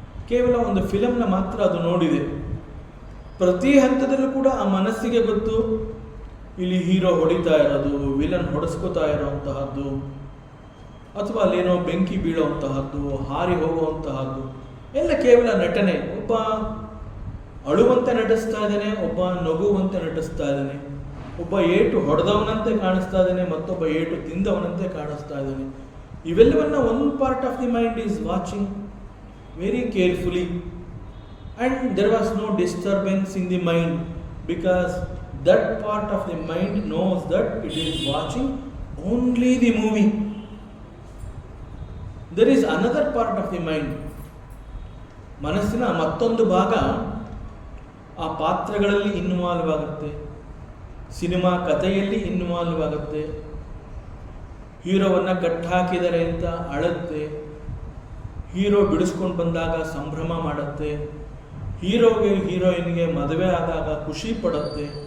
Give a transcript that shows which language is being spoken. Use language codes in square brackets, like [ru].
[kn] ಕೇವಲ ಒಂದು ಫಿಲಮ್ನ ಮಾತ್ರ ಅದು ನೋಡಿದೆ. ಪ್ರತಿ ಹಂತದಲ್ಲೂ ಕೂಡ ಆ ಮನಸ್ಸಿಗೆ ಗೊತ್ತು, ಇಲ್ಲಿ ಹೀರೋ ಹೊಡಿತಾ ಇರೋದು, ವಿಲನ್ ಹೊಡೆಸ್ಕೋತಾ ಇರೋವಂತಹದ್ದು, ಅಥವಾ ಅಲ್ಲೇನೋ ಬೆಂಕಿ ಬೀಳುವಂತಹದ್ದು, ಹಾರಿ ಹೋಗುವಂತಹದ್ದು ಎಲ್ಲ ಕೇವಲ ನಟನೆ. ಒಬ್ಬ ಅಳುವಂತೆ ನಟಿಸ್ತಾ ಇದ್ದಾನೆ, ಒಬ್ಬ ನಗುವಂತೆ ನಟಿಸ್ತಾ ಇದ್ದಾನೆ, ಒಬ್ಬ ಏಟು ಹೊಡೆದವನಂತೆ ಕಾಣಿಸ್ತಾ ಇದ್ದಾನೆ, ಮತ್ತೊಬ್ಬ ಏಟು ತಿಂದವನಂತೆ ಕಾಣಿಸ್ತಾ ಇದ್ದಾನೆ. ಇವೆಲ್ಲವನ್ನ [en] One part of the mind is watching very carefully. And there was no disturbance in the mind because that part of the mind knows that it is watching only the movie. There is another part of the mind. [kn] ಮನಸ್ಸಿನ ಮತ್ತೊಂದು ಭಾಗ ಆ ಪಾತ್ರಗಳಲ್ಲಿ involve ಆಗುತ್ತೆ, cinema ಕಥೆಯಲ್ಲಿ involve ಆಗುತ್ತೆ, ಹೀರೋವನ್ನು ಕಟ್ಟಾಕಿದ್ದಾರೆ ಅಂತ ಅಳುತ್ತೆ, hero ಬಿಡಿಸ್ಕೊಂಡು ಬಂದಾಗ ಸಂಭ್ರಮ ಮಾಡುತ್ತೆ, ಹೀರೋಗೆ ಹೀರೋಯಿನ್ಗೆ ಮದುವೆ ಆದಾಗ ಖುಷಿ ಪಡುತ್ತೆ.